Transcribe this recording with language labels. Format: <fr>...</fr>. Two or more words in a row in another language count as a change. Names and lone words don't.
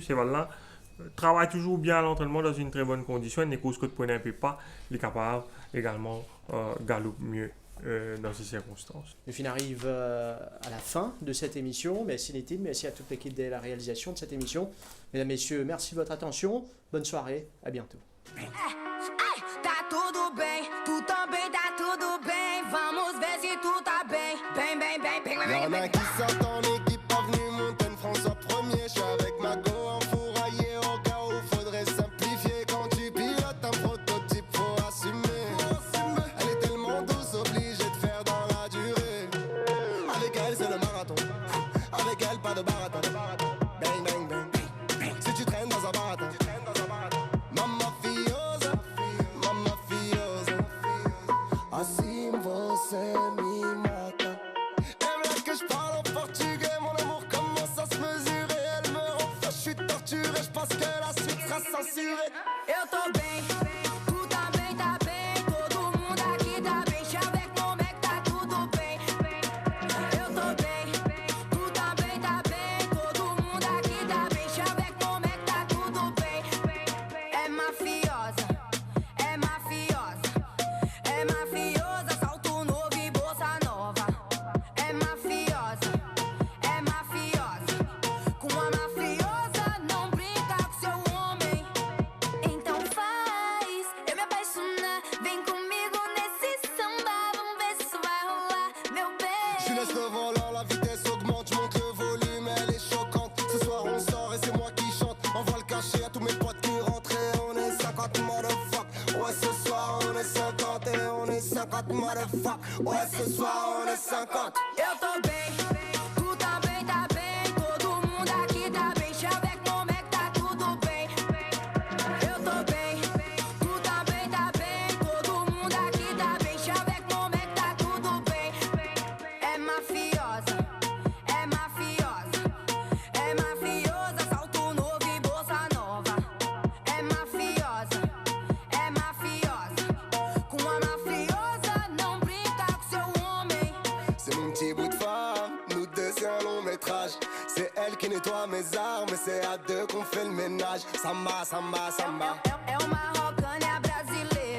<fr>C'est voilà, travaille toujours bien à l'entraînement dans une très bonne condition. Une course que tu prenais un peu pas, il est capable également galoper mieux dans ces circonstances. Le film arrive à la fin de cette émission. Merci Nétine, merci à toute l'équipe de la réalisation de cette émission. Mesdames, Messieurs, merci de votre attention. Bonne soirée, à bientôt.</fr> <pt>Tá tudo bem, tu também tá tudo bem. Vamos ver se tu tá bem. Bem, bem, bem, bem, bem,</pt> <fr>Y'en a qui sortent en équipe, avenue Montaigne, François 1er. Je suis avec ma go enfouraillé au cas où faudrait simplifier. Quand tu pilotes un prototype, faut assumer. Elle est tellement douce, obligée de faire dans la durée. Avec elle, c'est le marathon. Avec elle, pas de baratin. Bang, bang, bang. Si tu traînes dans un baratin.</fr> <pt>Mamma fiosa, mamma fiosa. Assim você me mata.</pt> <fr>Elle veut que je parle en portugais, mon amour commence à se mesurer. Elle me rend fou, je suis torturé, je pense que la suite sera censurée.</fr> <pt>Eu tô bem, tu também tá bem. Todo mundo aqui tá bem. Chaveco, como é que tá tudo bem? Eu tô bem, tu também tá bem. Todo mundo aqui tá bem. Chaveco, como é que tá tudo bem? É mafiosa, é mafiosa. É mafiosa, salto novo e bolsa nova. É mafiosa, é mafiosa. Com a mafiosa não brinca com seu homem. Então faz eu me apaixonar. Vem comigo nesse samba. Vamos ver se isso vai rolar, meu</pt> <fr>Je</fr> <pt>bem.</pt> <fr>laisse le volant, la vitesse augmente, je monte le volume, elle est choquante. Ce soir on sort et c'est moi qui chante. Envoie le cachet à tous mes potes qui rentrent et on est 50 motherfuck. Ouais ce soir on est 50 et on est 50 motherfuck. Ouais ce soir on est 50.</fr> <pt>Eu tô bem, tu também tá bem. Todo mundo aqui tá bem. Chaveco, como é que tá tudo bem? Eu tô bem, tu também tá bem. Todo mundo aqui tá bem. Chaveco, como é que tá tudo bem? É mafiosa, é mafiosa. É mafiosa, salto novo e bolsa nova. É mafiosa, é mafiosa. Com a mafiosa não brinca com seu homem.</pt> <fr>C'est mon petit bout de femme, nous deux c'est un long métrage. C'est elle qui nettoie mes armes et c'est à deux qu'on fait le ménage.</fr> <pt>Samba, samba, samba. É uma rocânia brasileira.</pt>